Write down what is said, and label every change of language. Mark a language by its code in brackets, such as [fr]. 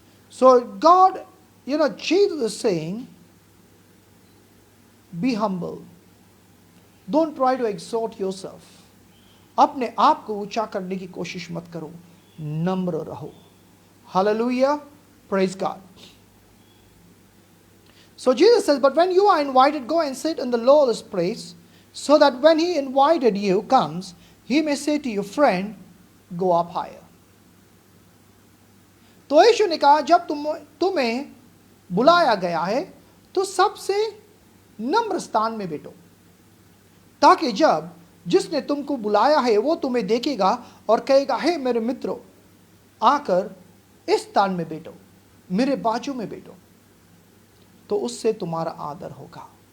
[en] So God, Jesus is saying, be humble. Don't try to exalt yourself. [hi] अपने आप को ऊंचा करने की कोशिश मत करो, नम्र रहो। [en] Hallelujah. Praise God. So Jesus says, but when you are invited, go and sit in the lowest place, so that when he invited you comes, he may say to your friend, go up higher. [hi] तो यीशु ने कहा, जब तुम्हें बुलाया गया है तो सबसे नम्र स्थान में बैठो, ताकि जब जिसने तुमको बुलाया है वो तुम्हें देखेगा और कहेगा, हे मेरे मित्रों, आकर इस स्थान में बैठो, मेरे बाजू में बैठो, तो उससे तुम्हारा आदर होगा।